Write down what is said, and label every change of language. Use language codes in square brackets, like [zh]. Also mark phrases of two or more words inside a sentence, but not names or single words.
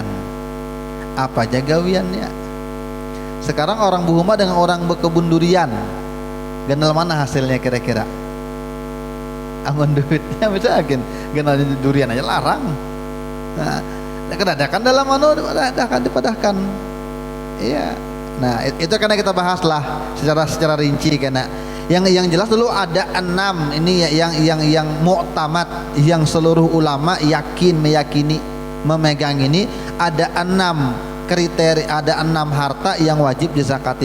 [bjn] Apa aja gawiannya? Sekarang orang buhuma dengan orang berkebun durian, genal mana hasilnya kira-kira? Amun duitnya misalkan genal durian aja larang. Nah, kedadakan dalam anu dipadahkan. Iya. [id] Nah, itu karena kita bahas lah secara rinci karena yang jelas dulu ada 6 ini yang muktamad, yang seluruh ulama meyakini memegang ini ada 6 kriteria, ada 6 harta yang wajib dizakati.